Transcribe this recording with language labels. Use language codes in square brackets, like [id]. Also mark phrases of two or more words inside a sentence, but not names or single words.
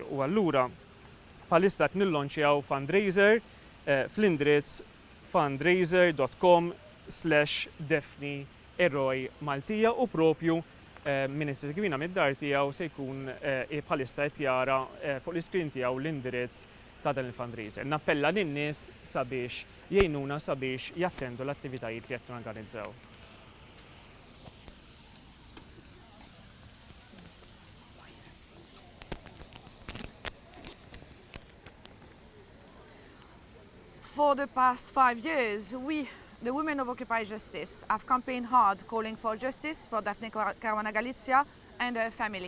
[mt] U allura bħalissa qed nillonċjaw fundraiser fl-indirizz fundraiser.com/Defni Eroj Maltija u propju min isegwina mid-dar tiegħu se jkun bħalissa qed jara fuq l-iskrin tiegħu l-indirizz ta' dan il-fundraiser. Nappella lin-nies sabiex jgħinuna sabiex jattendu l-attivitajiet li qed norganizzaw. [en] For the past 5 years, the women of Occupy Justice, have campaigned hard calling for justice for Daphne Caruana Galizia and her family.